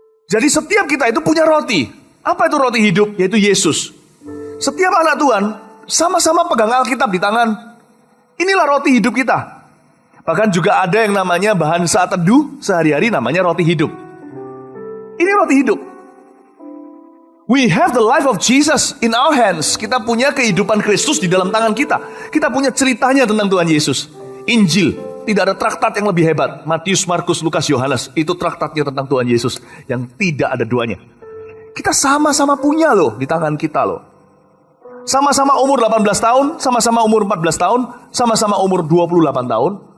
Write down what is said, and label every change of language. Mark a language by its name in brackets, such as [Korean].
[Indonesian] Jadi setiap kita itu punya roti. Apa itu roti hidup? Yaitu Yesus. Setiap anak Tuhan sama-sama pegang Alkitab di tangan. Inilah roti hidup kita. Bahkan juga ada yang namanya bahan saat teduh sehari-hari, namanya roti hidup. Ini roti hidup. [English] We have the life of Jesus in our hands. [Indonesian] Kita punya kehidupan Kristus di dalam tangan kita. Kita punya ceritanya tentang Tuhan Yesus. Injil, tidak ada traktat yang lebih hebat. Matius, Markus, Lukas, Yohanes, itu traktatnya tentang Tuhan Yesus yang tidak ada duanya. Kita sama-sama punya loh di tangan kita loh. Sama-sama umur 18 tahun, sama-sama umur 14 tahun, sama-sama umur 28 tahun.